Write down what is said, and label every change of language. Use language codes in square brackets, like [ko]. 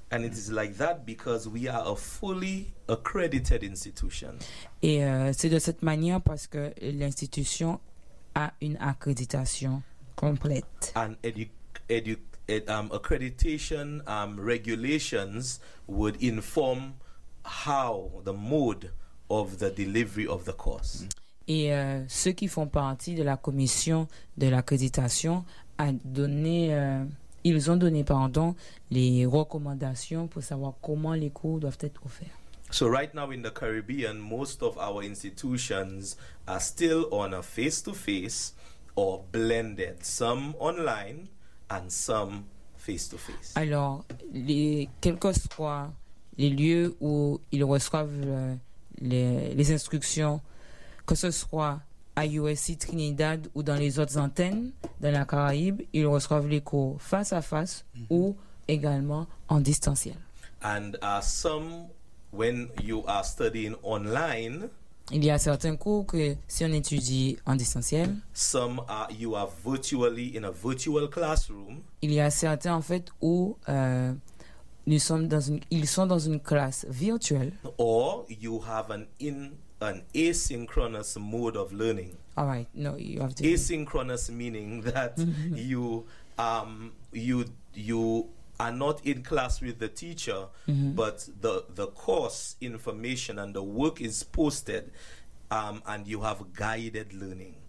[en] And it is like that because we are a fully accredited institution. [fr] Et c'est de cette manière parce que l'institution a une accréditation complète. [en] And accreditation regulations would inform how the mode of the delivery of the course. [fr] Et ceux qui font partie de la commission de l'accréditation a donné ils ont donné pardon les recommandations pour savoir comment les cours doivent être offerts. [en] So right now in the Caribbean, most of our institutions are still on a face-to-face or blended, some online and some face-to-face. [fr] Alors, quel que soit les lieux où ils reçoivent les instructions, que ce soit à USC Trinidad ou dans les autres antennes dans la Caraïbe, ils reçoivent les cours face à face ou également en distanciel. [en] And some, when you are studying online, [fr] il y a certains cours que si on étudie en distanciel, [en] some are, you are virtually in a virtual classroom. [fr] Il y a certains en fait où nous sommes dans une, ils sont dans une classe virtuelle. [en] Or you have an asynchronous mode of learning. All right, no, you have to. Asynchronous meaning that you are not in class with the teacher, but the course information and the work is posted, and you have guided learning.